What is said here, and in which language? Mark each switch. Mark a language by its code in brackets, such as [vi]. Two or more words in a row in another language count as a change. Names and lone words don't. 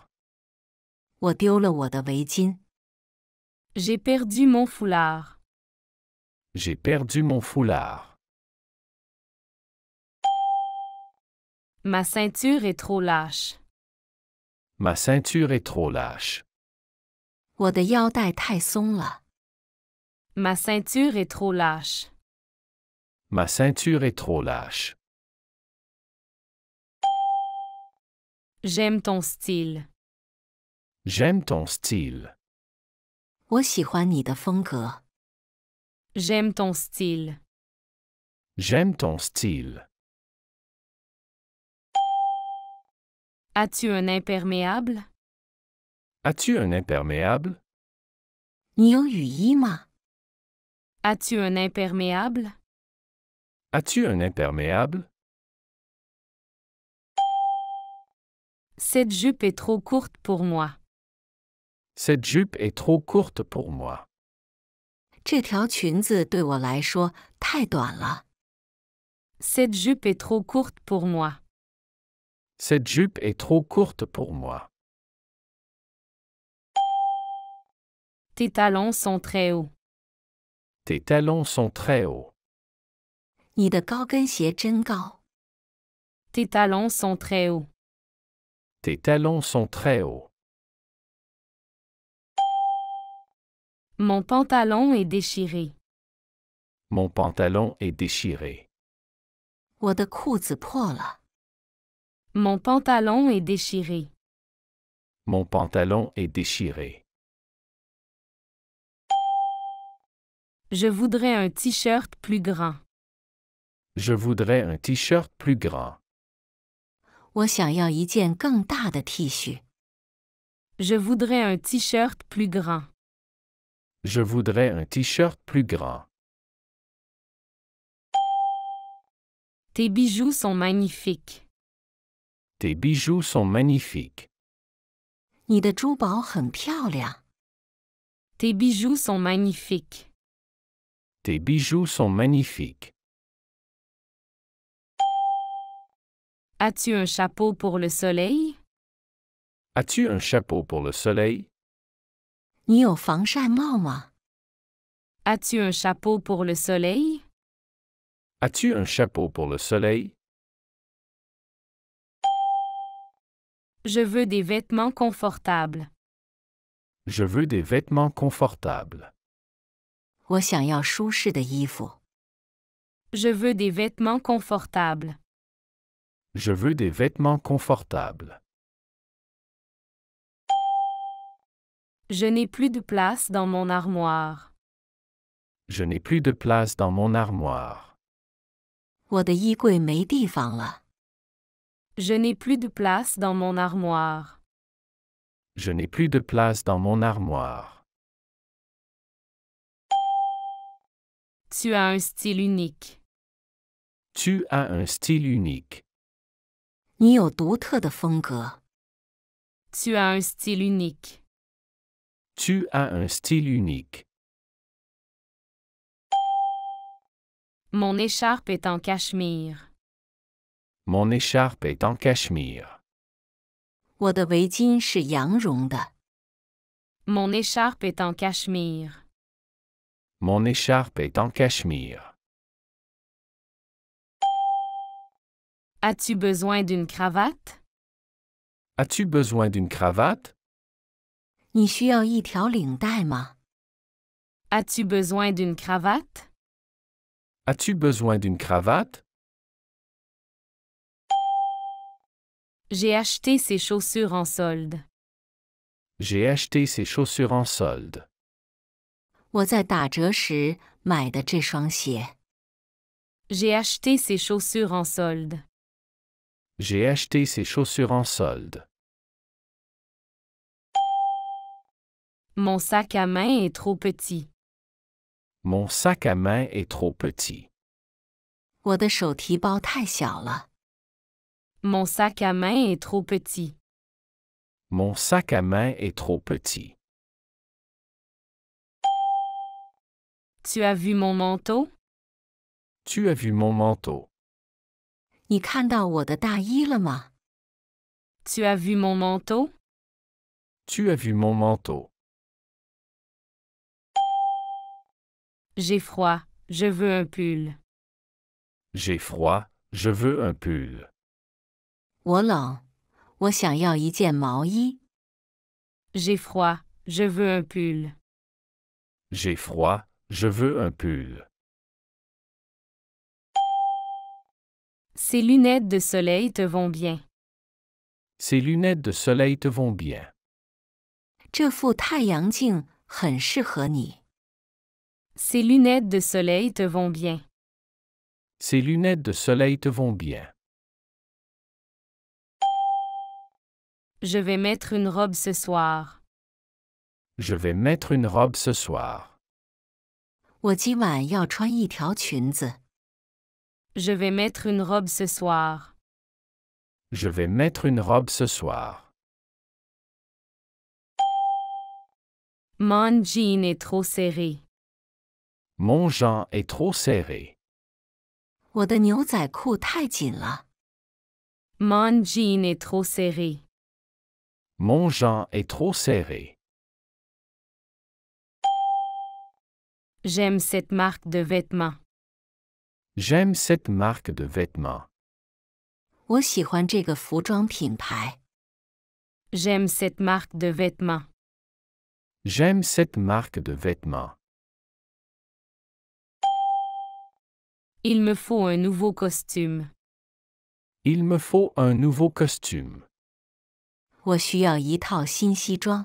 [zh] 我丢了我的围巾。 [fr] J'ai perdu mon foulard. J'ai perdu mon foulard. Ma ceinture est trop lâche. Ma ceinture est trop lâche. [zh] 我的腰带太松了。 [fr] Ma ceinture est trop lâche. Ma ceinture est trop lâche. J'aime ton style. J'aime ton style. [zh] 我喜欢你的风格。 [fr] J'aime ton style. J'aime ton style. As-tu un imperméable? As-tu un imperméable? [zh] 你有雨衣吗？ [fr] As-tu un imperméable? As-tu un imperméable? Cette jupe est trop courte pour moi. Cette jupe est trop courte pour moi. [zh] 这条裙子对我来说太短了。 [fr] Cette jupe est trop courte pour moi. Cette jupe est trop courte pour moi. Tes talons sont très hauts. Tes talons sont très hauts. [zh] 你的高跟鞋真高。 [fr] Tes talons sont très hauts. Tes talons sont très hauts. Mon pantalon est déchiré. Mon pantalon est déchiré. [zh] 我的裤子破了。 [fr] Mon pantalon est déchiré. Mon pantalon est déchiré. Je voudrais un t-shirt plus grand. Je voudrais un t-shirt plus grand. [zh] 我想要一件更大的 T 恤。 [fr] Je voudrais un t-shirt plus grand. Je voudrais un t-shirt plus grand. Tes bijoux sont magnifiques. Tes bijoux sont magnifiques. [zh] 你的珠宝很漂亮。 [fr] Tes bijoux sont magnifiques. Tes bijoux sont magnifiques. As-tu un chapeau pour le soleil? As-tu un chapeau pour le soleil? [zh] 你有防晒帽吗？ [fr] As-tu un chapeau pour le soleil? As-tu un chapeau pour le soleil? Je veux des vêtements confortables. Je veux des vêtements confortables. [zh] 我想要舒适的衣服。 [fr] Je veux des vêtements confortables. Je veux des vêtements confortables. Je n'ai plus de place dans mon armoire. Je n'ai plus de place dans mon armoire. [zh] 我的衣柜没地方了。 [fr] Je n'ai plus de place dans mon armoire. Je n'ai plus de place dans mon armoire. Tu as un style unique. Tu as un style unique. [zh] 你有独特的风格。 [fr] Tu as un style unique. Tu as un style unique. Mon écharpe est en cachemire. Mon écharpe est en cachemire. [zh] 我的围巾是羊绒的。 [fr] Mon écharpe est en cachemire. Mon écharpe est en cachemire. As-tu besoin d'une cravate? As-tu besoin d'une cravate? [zh] 你需要一条领带吗？ [fr] As-tu besoin d'une cravate? As-tu besoin d'une cravate? J'ai acheté ces chaussures en solde. J'ai acheté ces chaussures en solde. [zh] 我在打折时买的这双鞋。 [fr] J'ai acheté ces chaussures en solde. J'ai acheté ces chaussures en solde. Mon sac à main est trop petit. Mon sac à main est trop petit. [zh] 我的手提包太小了。 [fr] Mon sac à main est trop petit. Mon sac à main est trop petit. Tu as vu mon manteau? Tu as vu mon manteau? [zh] 你看到我的大衣了吗？ [fr] Tu as vu mon manteau? Tu as vu mon manteau? J'ai froid, je veux un pull. J'ai froid, je veux un pull. [zh] 我冷，我想要一件毛衣。 [fr] J'ai froid, je veux un pull. J'ai froid, je veux un pull. Ces lunettes de soleil te vont bien. Ces lunettes de soleil te vont bien. [zh] 这副太阳镜很适合你。 [fr] Ces lunettes de soleil te vont bien. Ces lunettes de soleil te vont bien. Je vais mettre une robe ce soir. Je vais mettre une robe ce soir. [zh] 我今晚要穿一条裙子。 [fr] Je vais mettre une robe ce soir. Je vais mettre une robe ce soir. Mon jean est trop serré. Mon jean est trop serré. [zh] 我的牛仔裤太紧了。 [fr] Mon jean est trop serré. Mon jean est trop serré. J'aime cette marque de vêtements. J'aime cette marque de vêtements. [zh] 我喜欢这个服装品牌。 [fr] J'aime cette marque de vêtements. J'aime cette marque de vêtements. Il me faut un nouveau costume. Il me faut un nouveau costume. [zh] 我需要一套新西装。